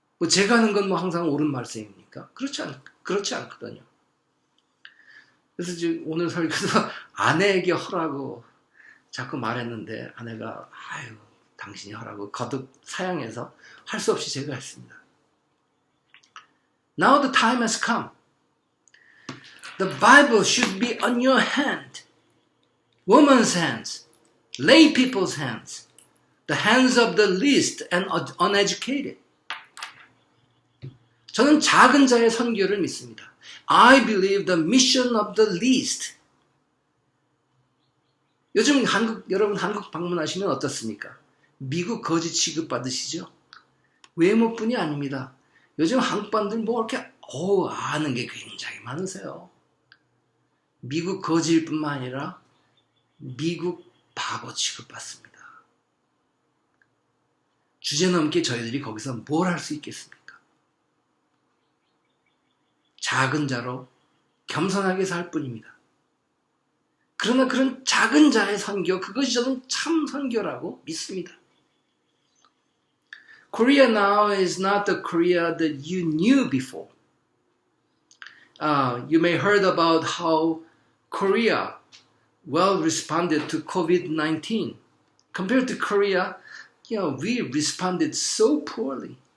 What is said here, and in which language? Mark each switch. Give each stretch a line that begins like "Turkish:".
Korean: 제가 하는 건 항상 옳은 말씀입니까? 그렇지 않거든요. 그래서 지금 오늘 설교도 아내에게 허라고 자꾸 말했는데 아내가 당신이 하라고 거듭 사양해서 할 수 없이 제가 했습니다.
English: Now the time has come. The Bible should be on your hand. Woman's hands, lay people's hands, the hands of the least and uneducated.
Korean: 저는 작은 자의 선교를 믿습니다.
English: I believe the mission of the least.
Korean: 요즘 여러분 한국 방문하시면 어떻습니까? 미국 거지 취급받으시죠? 외모뿐이 아닙니다. 요즘 한국 분들 이렇게 아는 게 굉장히 많으세요. 미국 거지일 뿐만 아니라 미국 바보 취급받습니다. 주제넘게 저희들이 거기서 뭘 할 수 있겠습니까? 작은 자로 겸손하게 살 뿐입니다. 그러나 그런 작은 자의 선교, 그것이 저는 참 선교라고 믿습니다.
English: Korea now is not the Korea that you knew before. You may heard about how Korea well responded to COVID-19. Compared to Korea, we responded so poorly.